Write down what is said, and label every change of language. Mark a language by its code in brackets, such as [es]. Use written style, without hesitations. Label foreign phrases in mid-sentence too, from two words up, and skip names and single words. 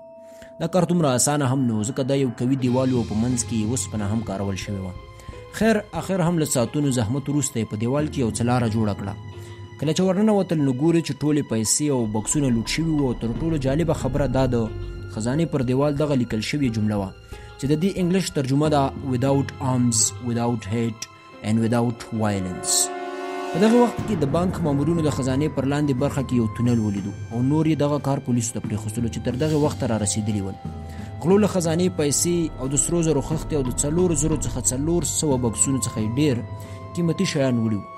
[ps] دا کار دومره اسانه هم نه و، ځکه دا یو قوي دیوال و او په منځ کې یې اوسپنه هم کارول شوې وه. خیر اخر هم له ساعتونو زحمت وروسته یې په دیوال کې یو څه لاره جوړه کړه. کله چې ورننوتل نو ګوري چې ټولې پیسې او بکسونه لوټ شوي وو او تر ټولو جالبه خبره دا د خزانې پر دیوال دغه لیکل شوې جمله وه چې د دې انګلیش ترجمه ده [en] without arms, without hate and without violence. [ps] په دغه وخت کې د بانک مامورینو د خزانې پر لاندې برخه کې یو تونل ولیدو او نور یې دغه کار پولیسو ته پرېښودلو چې تر دغه وخته را رسېدلي ول. غلو له خزانې پیسې او د سرو زرو خښتې او د 400 څخه 400 بکسونو څخه یې ډېر قیمتي شیان وړي وو.